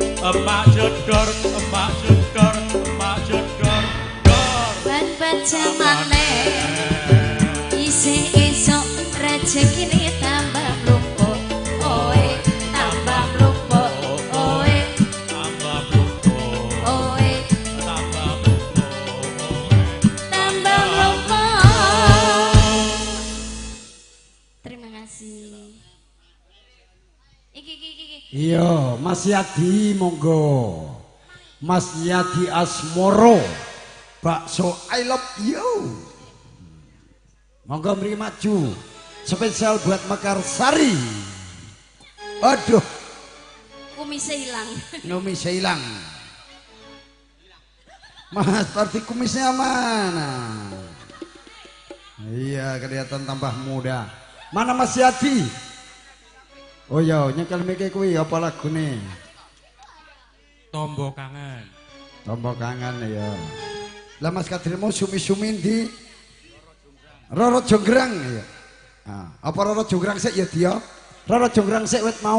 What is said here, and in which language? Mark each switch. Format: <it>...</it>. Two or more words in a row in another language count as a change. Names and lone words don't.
<jv>emak jedor, emak jedor, emak jedor, dor. Ban jamane isih esuk rezekine tambah mlumpuk. Oe tambah mlumpuk. Oe tambah mlumpuk. Oe tambah mlumpuk. tambah mlumpuk.</jv> <id>Terima kasih.</id> <jv>Iki. Iya, Mas Yadi monggo. Mas Yadi Asmoro. Bakso</jv> <en>I love you.</en> <jv>Monggo mriki maju.</jv> <id>Spesial buat Mekarsari. Aduh, Kumisnya hilang. numisnya hilang. Mas, seperti kumisnya mana? Iya, kelihatan tambah muda. Mana Mas Yadi?</id> <jv>Oh iya, nyekel miki kuwi apa lagune? Tombo kangen. Tombo kangen ya. Lah Mas Kadrimo sumi-sumi di Roro Jonggrang ya. Nah, apa Roro Jonggrang sik ya dia? Roro Jonggrang sik wit mau.</jv>